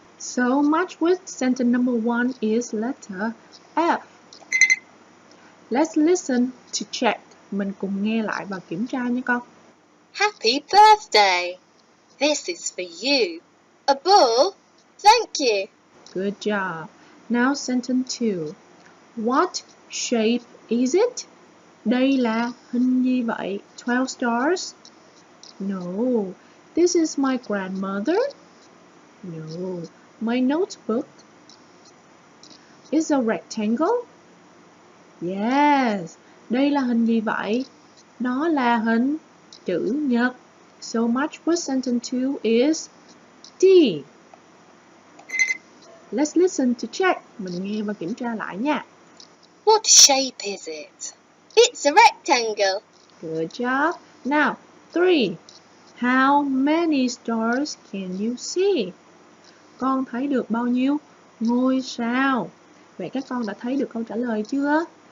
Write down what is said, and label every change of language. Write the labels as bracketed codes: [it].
[en] So much with sentence number 1 is letter F. Let's listen to check. [vi] Mình cùng nghe lại và kiểm tra nha con. [en] Happy birthday. This is for you. A ball? Thank you. Good job. Now sentence 2. What shape is it? [vi] Đây là hình gì vậy? [en] 12 stars? No. This is my grandmother? No. My notebook? Is a rectangle? Yes. [vi] Đây là hình gì vậy? Nó là hình chữ nhật. [en] So match with sentence 2 is D. Let's listen to check. [vi] Mình nghe và kiểm tra lại nha. [en] What shape is it? It's a rectangle. Good job. Now, 3. How many stars can you see? [vi] Con thấy được bao nhiêu ngôi sao? Vậy các con đã thấy được câu trả lời chưa?